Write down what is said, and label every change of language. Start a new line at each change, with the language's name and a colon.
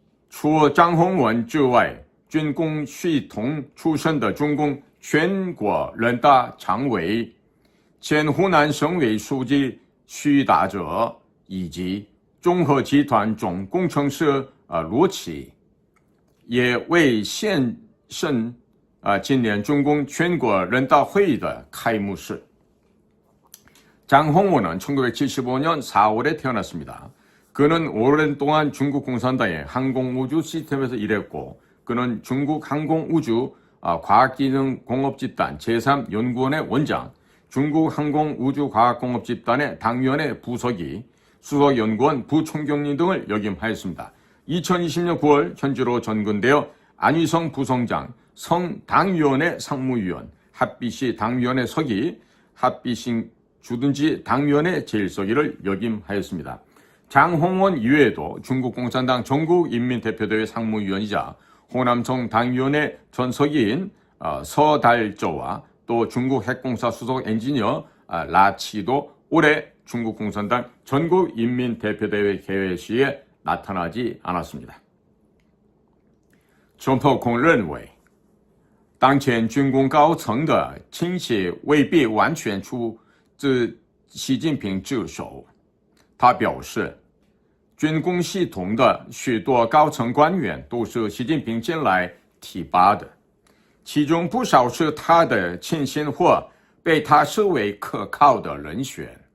Chinese: 除张宏文之外，军工系统出身的中共全国人大常委、前湖南省委书记徐大哲以及中核集团总工程师罗启，也为现任今年中共全国人大会议的开幕式。
Korean: 장홍원은 1975년 4월에 태어났습니다. 그는 오랜 동안 중국 공산당의 항공우주 시스템에서 일했고 그는 중국 항공우주 과학기능공업집단 제3연구원의 원장, 중국 항공우주과학공업집단의 당위원회 부서기, 수석연구원 부총경리 등을 역임하였습니다. 2020년 9월 현지로 전근되어 안위성 부성장, 성당위원회 상무위원, 합비시 당위원회 서기, 합비시 주둔지 당위원회 제1서기를 역임하였습니다. 장홍원 이외에도 중국 공산당 전국인민대표대회 상무위원이자 호남성 당위원회 전서기인 서달저와 또 중국 핵공사 수석 엔지니어 라치도 올해 중국 공산당 전국인민대표대회 개회시에 나타나지 않았습니다.
Chinese: 中破空认为当前军工高层的倾斜未必完全出自习近平之手。他表示，军工系统的许多高层官员都是习近平近来提拔的，其中不少是他的亲信或被他视为可靠的人选。